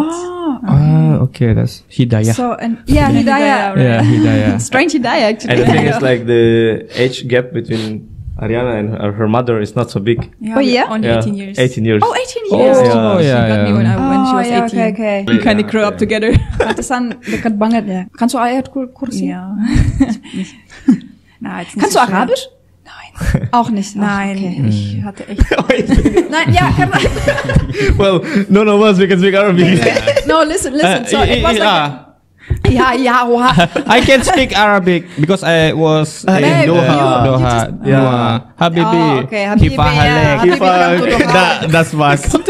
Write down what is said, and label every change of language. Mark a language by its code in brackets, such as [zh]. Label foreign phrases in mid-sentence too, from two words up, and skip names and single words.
[en] Okay, that's Hidayah. So Hidayah. Right? Yeah, Hidayah. Strange Hidayah actually. And the thing is like the age gap between Ariana and her mother is not so big. Yeah, only 18 years. 18 years. Oh, 18 years. She got me when she was 18. Okay. We kind of grew up together. [id] Pantesan dekat banget ya. [de] Kannst du Ayat Kursi? Ja. Kannst du Arabisch? Nein. Auch nicht. Nein, okay. ich hatte echt. Nein, ja, kann man. [en] Well, none of us we can speak Arabic. No, listen. So it was like. I can speak Arabic because I was in Doha. Habibi. Okay, Habibi. That's was.